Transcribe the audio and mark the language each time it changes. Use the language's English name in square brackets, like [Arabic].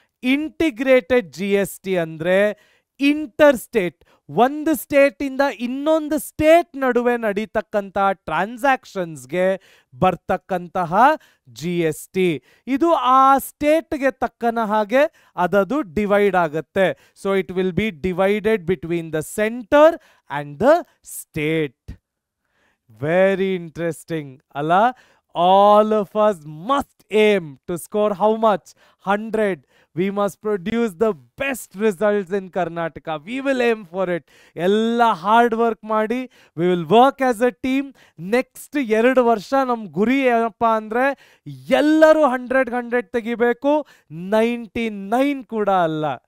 [Kannada] Integrated GST ಅಂದ್ರೆ inter state, ಒಂದು state ಇಂದ ಇನ್ನೊಂದು ಸ್ಟೇಟ್ ನಡುವೆ ನಡೀತಕ್ಕಂತಹ ಟ್ರಾನ್ಸಾಕ್ಷನ್ಸ್ಗೆ ಬರ್ತಕ್ಕಂತಹ GST. ಇದು ಆ ಸ್ಟೇಟ್ಗೆ ತಕ್ಕನ ಹಾಗೆ ಅದದು ಡಿವೈಡ್ ಆಗುತ್ತೆ. [English] So it will be divided between the centre and the state. Very interesting ಅಲ್ಲ? All of us must aim to score how much? 100. We must produce the best results in Karnataka. We will aim for it. Ella hard work ಮಾಡಿ, we will work as a team. [Kannada] Next 2 ವರ್ಷ ನಮ್ಮ ಗುರಿ ಏನಪ್ಪಾ ಅಂದ್ರೆ ಎಲ್ಲರೂ 100 ತೆಗಿಬೇಕು, 99 ಕೂಡ ಅಲ್ಲ.